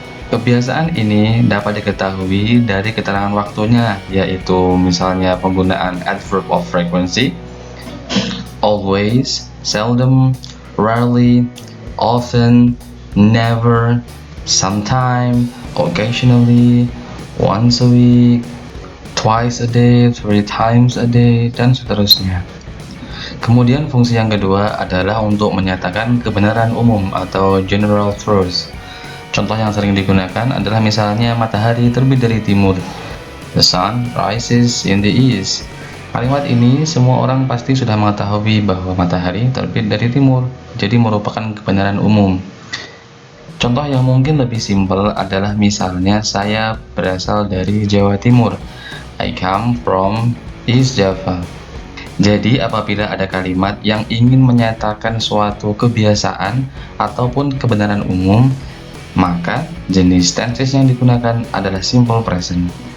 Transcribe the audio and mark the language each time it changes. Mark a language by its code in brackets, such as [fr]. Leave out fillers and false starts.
[id] Kebiasaan ini dapat diketahui dari keterangan waktunya, yaitu misalnya penggunaan adverb of frequency, always, seldom, rarely, often, never, sometime, occasionally, once a week, twice a day, 3 times a day, dan seterusnya. Kemudian fungsi yang kedua adalah untuk menyatakan kebenaran umum atau general truth. Contoh yang sering digunakan adalah misalnya matahari terbit dari timur. [en] The sun rises in the east. [id] Kalimat ini semua orang pasti sudah mengetahui bahwa matahari terbit dari timur, jadi merupakan kebenaran umum. Contoh yang mungkin lebih simpel adalah misalnya saya berasal dari Jawa Timur. [en] I come from East Java. [id] Jadi apabila ada kalimat yang ingin menyatakan suatu kebiasaan ataupun kebenaran umum, maka jenis tenses yang digunakan adalah simple present.